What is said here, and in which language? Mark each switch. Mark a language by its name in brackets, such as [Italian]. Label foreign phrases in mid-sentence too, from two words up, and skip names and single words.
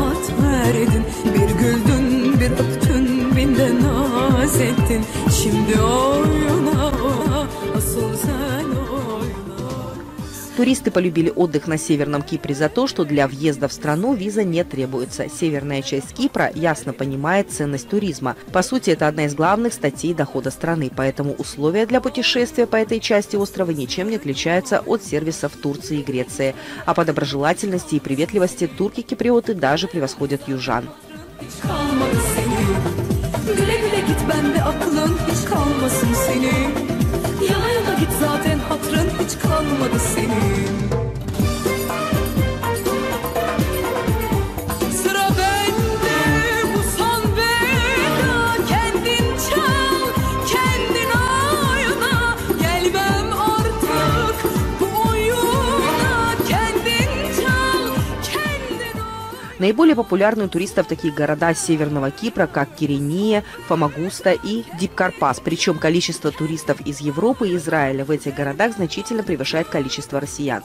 [Turkish] Şimdi o [Russian] Туристы полюбили отдых на Северном Кипре за то, что для въезда в страну виза не требуется. Северная часть Кипра ясно понимает ценность туризма. По сути, это одна из главных статей дохода страны, поэтому условия для путешествия по этой части острова ничем не отличаются от сервисов Турции и Греции. А по доброжелательности и приветливости турки-киприоты даже превосходят южан. [Turkish] Hiç kalmadı senin. Güle güle git, bende aklın hiç kalmasın senin. Yana yana git, zaten hatırın hiç kalmadı senin. Sıra bende, bu son veda. Kendin çal, kendin oyna. Gelmem artık bu oyuna. Kendin çal, kendin oyna. [Russian] Наиболее популярны у туристов такие города Северного Кипра, как Кирения, Фамагуста и Дипкарпас. Причем количество туристов из Европы и Израиля в этих городах значительно превышает количество россиян.